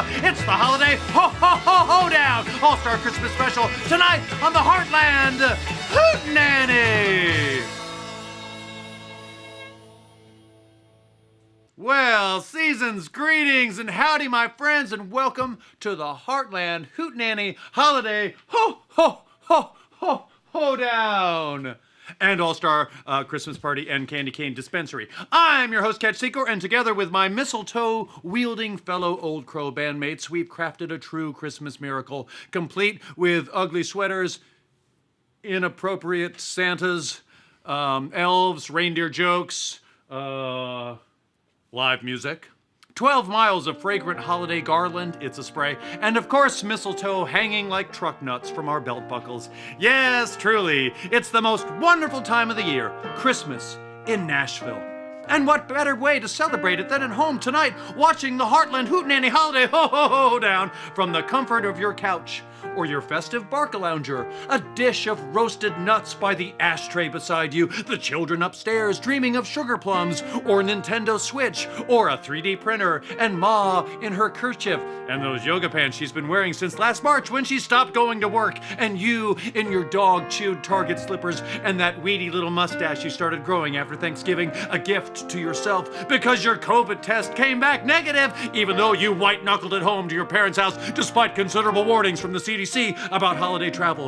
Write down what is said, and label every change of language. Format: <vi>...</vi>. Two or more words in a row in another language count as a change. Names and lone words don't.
<en>It's the holiday ho-ho-ho-ho-down All-Star Christmas Special tonight on the Hartland Hootenanny. Well, season's greetings and howdy, my friends, and welcome to the Hartland Hootenanny holiday ho-ho-ho-ho-ho-down and All-Star Christmas Party and Candy Cane Dispensary. I'm your host, Ketch Secor, and together with my mistletoe-wielding fellow Old Crow bandmates, we've crafted a true Christmas miracle, complete with ugly sweaters, inappropriate Santas, elves, reindeer jokes, live music, 12 miles of fragrant holiday garland, it's a spray, and of course mistletoe hanging like truck nuts from our belt buckles. Yes, truly, it's the most wonderful time of the year, Christmas in Nashville. And what better way to celebrate it than at home tonight, watching the Hartland Hootenanny holiday ho-ho-ho-down from the comfort of your couch or your festive barcalounger, a dish of roasted nuts by the ashtray beside you, the children upstairs dreaming of sugar plums or Nintendo Switch or a 3D printer, and Ma in her kerchief and those yoga pants she's been wearing since last March when she stopped going to work, and you in your dog-chewed Target slippers and that weedy little mustache you started growing after Thanksgiving, a gift to yourself because your COVID test came back negative, even though you white-knuckled it home to your parents' house despite considerable warnings from the CDC about holiday travel.</en>